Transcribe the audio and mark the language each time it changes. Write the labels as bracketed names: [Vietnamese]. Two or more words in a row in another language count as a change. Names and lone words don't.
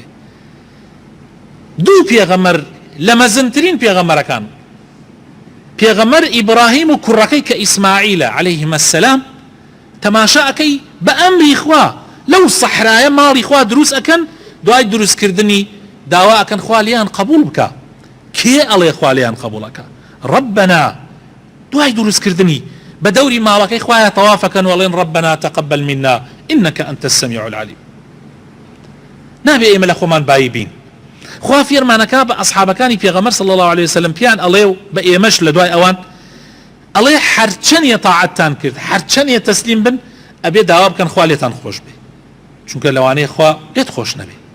[Central Kurdish] دوو پێغەمبەر لە مەزنترین پێغەمبەرەکان، پێغەمبەر ئیبراهیم و کوڕەکەی کە ئیسماعیلە [Arabic] عەلەیهما السەلام، [Central Kurdish] تەماشاکەی بە ئەمری خوا لەو سەحرایە ماڵی خوا دروست ئەکەن، دوای دروستکردنی داوا ئەکەن خوا لێیان قبول بکە. کێ ئەڵێ خوا لێیان قبولەکە؟ ربنا. دوای دروستکردنی بە دەوری ماڵەکەی خوایە تەوافەکەن وەڵێن [Arabic] ربنا تقبل منا إنك أنت السميع العليم. [Central Kurdish] نابێ ئێمە لە خۆمان بایی بین. خوا فێرمانەکە بە ئەصحابەکانی پێغەمبەر [Arabic] صلی الله عليه وسلم [Central Kurdish] پیان ئەڵێ و بە ئێمەش لە دوای ئەوان ئەڵێ هەرچەندێ تاعەتتان کرد، هەرچەندێ تەسلیم بن، ئەبێ داوا بکەن خوا لێتان خۆش بێ، چونکە لەوانەیە خوا لێت خۆش نەبێ.